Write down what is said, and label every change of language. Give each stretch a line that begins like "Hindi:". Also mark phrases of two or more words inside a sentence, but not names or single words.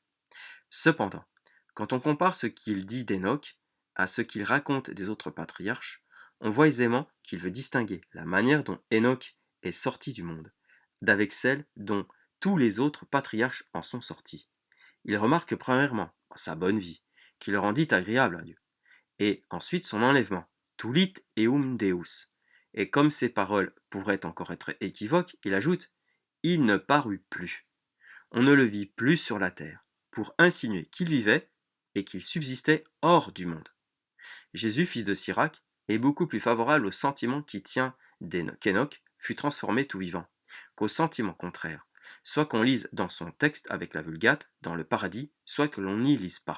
French: Cependant, quand on compare ce qu'il dit d'Enoch à ce qu'il raconte des autres patriarches, on voit aisément qu'il veut distinguer la manière dont Enoch est sorti du monde, d'avec celle dont tous les autres patriarches en sont sortis. Il remarque premièrement sa bonne vie, qui le rendit agréable à Dieu, et ensuite son enlèvement,
Latin: tulit eum Deus.
French: Et comme ces paroles pourraient encore être équivoques, il ajoute il ne parut plus. On ne le vit plus sur la terre, pour insinuer qu'il vivait et qu'il subsistait hors du monde. Jésus, fils de Sirach, est beaucoup plus favorable au sentiment qui tient qu'Enoch fut transformé tout vivant, qu'au sentiment contraire, soit qu'on lise dans son texte avec la Vulgate, dans le paradis, soit que l'on n'y lise pas.